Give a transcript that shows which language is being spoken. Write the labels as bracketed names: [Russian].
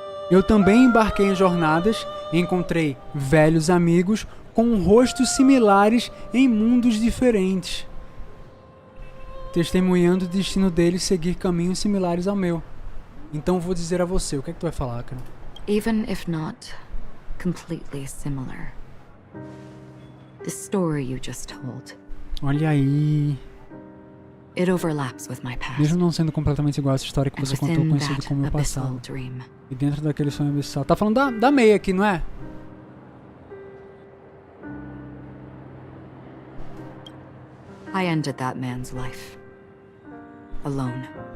[Portuguese] Eu também embarquei em jornadas e encontrei velhos amigos com rostos similares em mundos diferentes, testemunhando o destino deles seguir caminhos similares ao meu. Então vou dizer a você, o que é que tu vai falar, cara? [English] Even if not completely similar, the story you just told. [Portuguese] Olha aí. [English] It overlaps with my past. [Portuguese] Mesmo não sendo completamente igual a essa história que você contou, conhecido como meu passado. E dentro daquele sonho abissal. Tá falando da meia aqui, não é? [English] I ended that man's life. Alone.